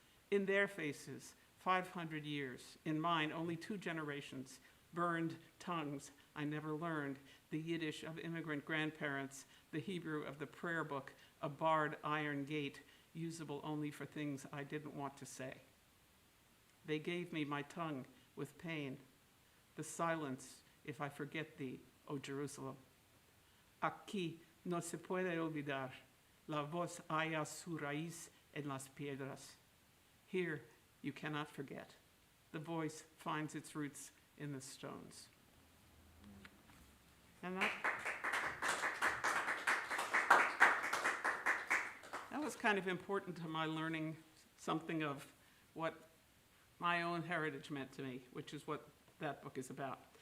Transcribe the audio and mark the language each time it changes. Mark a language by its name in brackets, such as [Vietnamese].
[English] In their faces, 500 years, in mine, only 2 generations, burned tongues I never learned, the Yiddish of immigrant grandparents, the Hebrew of the prayer book, a barred iron gate, usable only for things I didn't want to say. They gave me my tongue with pain, the silence if I forget thee, O Jerusalem. [Spanish] Aquí no se puede olvidar, la voz halla su raíz en las piedras. [English] Here you cannot forget, the voice finds its roots in the stones. And that was kind of important to my learning something of what my own heritage meant to me, which is what that book is about.